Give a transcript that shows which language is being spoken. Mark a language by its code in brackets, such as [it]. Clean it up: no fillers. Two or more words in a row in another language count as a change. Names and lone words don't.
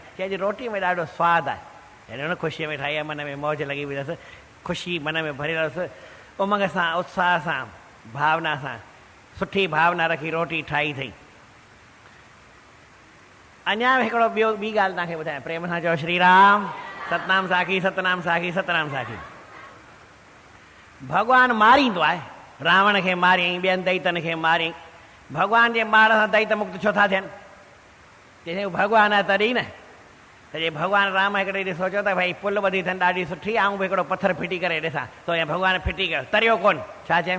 [sd] चइजे रोटी में ॾाढो सवादु आहे, यानी हुन ख़ुशीअ में ठाही आहे, मन में मौज लॻी वई अथसि, ख़ुशी मन में भरियल अथसि, उमंग सां, उत्साह सां, भावना सां, सुठी भावना रखी रोटी ठाही अथई। अञा हिकिड़ो ॿी ॻाल्हि तव्हांखे ॿुधायां, प्रेम सां चओ श्री राम, सतनाम साखी, सतनाम साखी, सतनाम साखी। भॻवानु मारींदो आहे, रावण खे मारियईं, ॿियनि दैतनि खे मारियईं, भॻवान जे मार सां दैत मुक्त छो था थियनि? चई भॻवानु आहे तॾहिं न। त जे भॻवानु राम हिकिड़े ॾींहुं सोचियो त भई पुल ॿधी अथनि ॾाढी सुठी, ऐं बि हिकिड़ो पथर फिटी करे ॾिसां, त या भॻवानु फिटी कयो, तरियो कोन, छा चयमि?